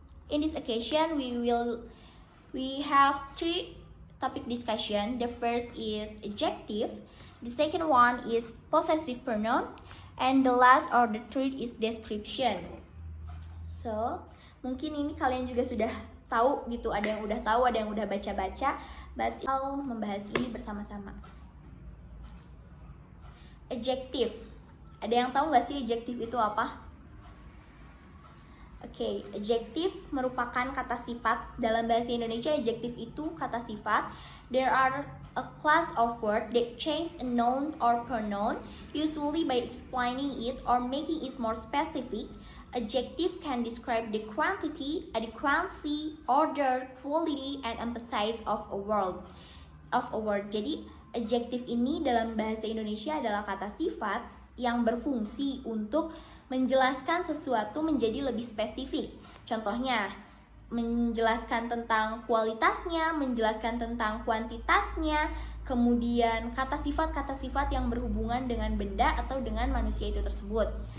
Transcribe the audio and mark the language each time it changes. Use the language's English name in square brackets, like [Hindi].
[English] In this occasion, we have 3 topic discussion. The first is adjective. The second one is possessive pronoun. And the last or the third is description. [Indonesian] So, mungkin ini kalian juga sudah tahu gitu, ada yang udah tahu, ada yang udah baca-baca, [English] but I'll [Indonesian] membahas ini bersama-sama. Adjective. Ada yang tahu nggak sih adjective itu apa? Oke, adjective merupakan kata sifat. Dalam bahasa Indonesia, adjective itu kata sifat. [English] There are a class of words that change a noun or pronoun, usually by explaining it or making it more specific. Adjective can describe the quantity, adequacy, order, quality, and emphasis of a word. [Indonesian] Jadi, adjective ini dalam bahasa Indonesia adalah kata sifat yang berfungsi untuk menjelaskan sesuatu menjadi lebih spesifik. Contohnya, menjelaskan tentang kualitasnya, menjelaskan tentang kuantitasnya, kemudian kata sifat yang berhubungan dengan benda atau dengan manusia itu tersebut.